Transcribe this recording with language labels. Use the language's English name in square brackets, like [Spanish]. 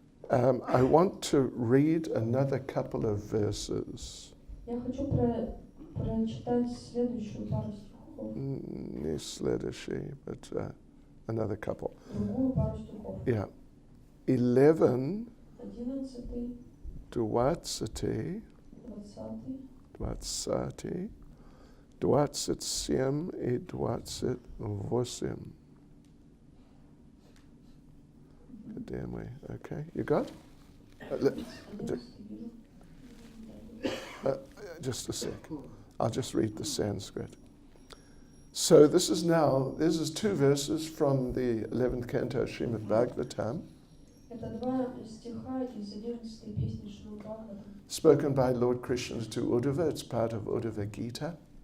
[English] I want to read another couple of verses. [Russian] Я хочу прочитать следующую пару стихов. Не следующий, [English] but another couple. [Russian] Другую пару стихов. [English] Yeah. 11, 11, 20, 20, [Russian] 27 и 28. Где мы? [English] Okay, you got? Just a sec. I'll just read the Sanskrit. So this is 2 verses from the 11th canto of Srimad Bhagavatam. [Russian] Это два стиха из 11-й песни Шримад Бхагаватам. [English] Spoken by Lord Krishna to Uddhava. It's part of Uddhava Gita.